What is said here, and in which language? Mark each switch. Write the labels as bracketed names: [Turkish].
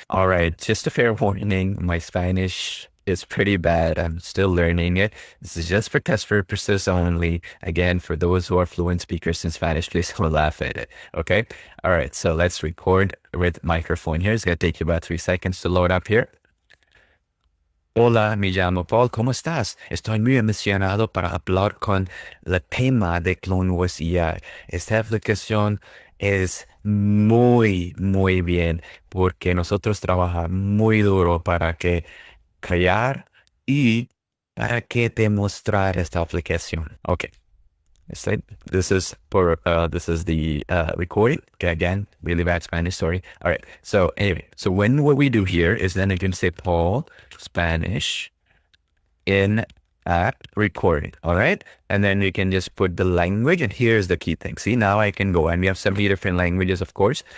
[English] All right, just a fair warning, my Spanish is pretty bad. I'm still learning it. This is just for test purposes only. Again, for those who are fluent speakers in Spanish, please don't laugh at it, okay? All right, so let's record with microphone here. It's going to take you about 3 seconds to load up here. [Spanish] Hola, me llamo Paul, ¿cómo estás? Estoy muy emocionado para hablar con el tema de CloneVoice.ai. Esta aplicación es muy, muy bien porque nosotros trabajamos muy duro para crear y para que demostrar esta aplicación. [English] Okay. This is the recording. Okay, again, really bad Spanish, sorry. All right. So anyway, so what we do here is then you can say Paul Spanish in at recording. All right. And then you can just put the language, and here's the key thing. See, now I can go, and we have 70 different languages, of course.